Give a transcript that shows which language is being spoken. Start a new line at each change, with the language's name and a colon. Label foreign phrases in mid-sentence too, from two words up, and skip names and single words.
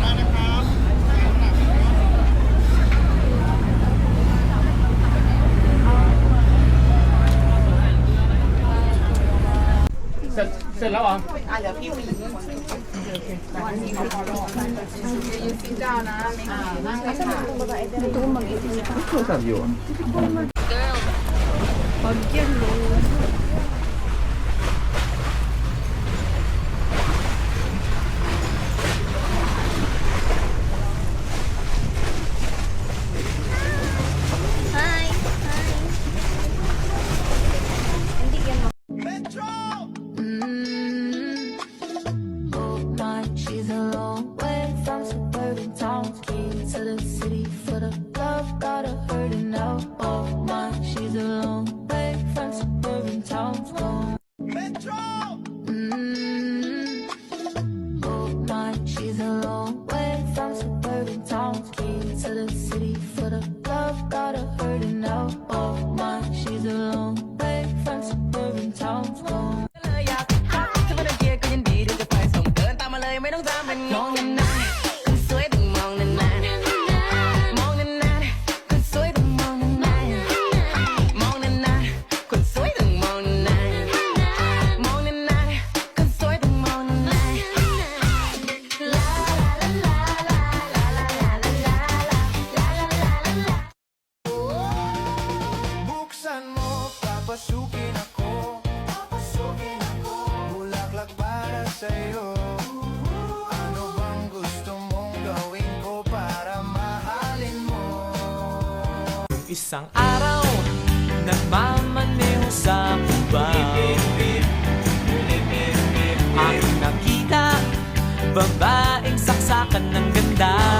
Thai: เสร็จแล้วเหรอ โทรศัพท์อยู่อะ
Filipino: Girl. Pagyan mo. Hi. Hi. Hindi yan
English: Oh my, she's a long way from suburban towns. Key to the city for the love, got her hurting now. Oh my, she's a long way from suburban towns. Oh, oh my, she's a long way from suburban towns. Key to the city for the love, got her hurting now. Oh my, she's a long way from suburban towns. Oh.
Thai: ถ้าไม่ได้เกียร์ก็ยินดีที่จะไปส่งเกินตามมาเลยไม่ต้องตามเป็นมองนานๆคนสวยต้องมองนานๆมองนานๆคนสวยต้องมองนานๆมองนานๆคนสวยต้องมองนานๆมองนานๆคนสวยต้องมองนานๆลาลาลาลาลาลาลาลาลาลา
Filipino: Buksan mo, papasukin ako. Bulaklak para sa'yo. Ano bang gusto mong gawin ko para mahalin mo? Isang araw, nagmamaneho sa Cubao. Ang nakita, babaeng saksakan ng ganda.